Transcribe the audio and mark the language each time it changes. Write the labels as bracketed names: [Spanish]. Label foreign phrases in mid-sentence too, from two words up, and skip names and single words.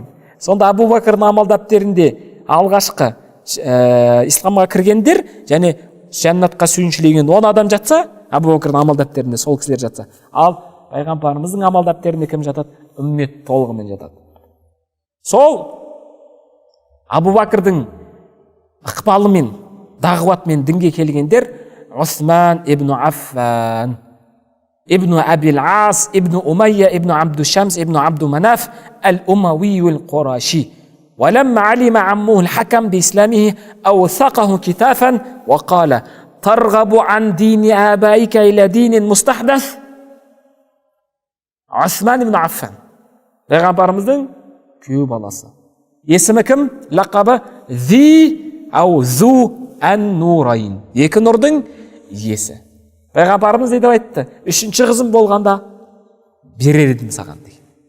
[Kazakh] Сонда Абу Бәкірдің амал дәптерінде алғашқы исламға кіргендер және жаннатқа сүйіншілеген 10 адам жатса, Абу Бәкірдің амал дәптерінде сол кісілер жатса. Ал пайғамбарымыздың амал дәптерінде кім жатады? Үммет толығымен жатады. Сол Абу Бәкірдің ықпалымен, дағуатымен дінге келгендер Осман ибн Аффан, ابن أبي العاص ابن أمية ابن عبد الشمس ابن عبد مناف الأموي القرشي. [Arabic] ولما علم عمه الحكم بإسلامه أوثقه كتافا وقال ترغب عن دين آبائك إلى دين مستحدث. [Kazakh] عثمان ابن عفان Пайғамбарымыздың күйеу баласы. Есімі кім? Лақабы Зу ан-Нурайн. Екі нұрдың иесі. Пайғамбарымыз не деп айтты? 3-ші қызым болғанда берер едім саған деген.